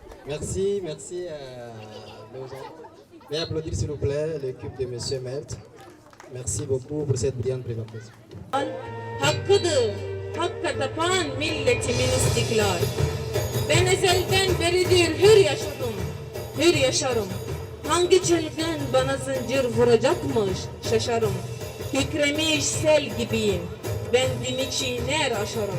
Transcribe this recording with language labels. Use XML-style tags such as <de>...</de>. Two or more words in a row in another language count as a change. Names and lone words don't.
<fr>Merci, merci à nos enfants. Mais applaudir s'il vous plaît l'équipe de M. Melt. Merci beaucoup pour cette brillante présentation.</fr> <tr>Hakkıdır, hakka tapan milletimin istiklal. Ben ezelden beridir hür yaşadım, hür yaşarım. Hangi çılgın bana zincir vuracakmış şaşarım. Kükremiş sel gibiyim, ben dimik çiğner aşarım.</tr>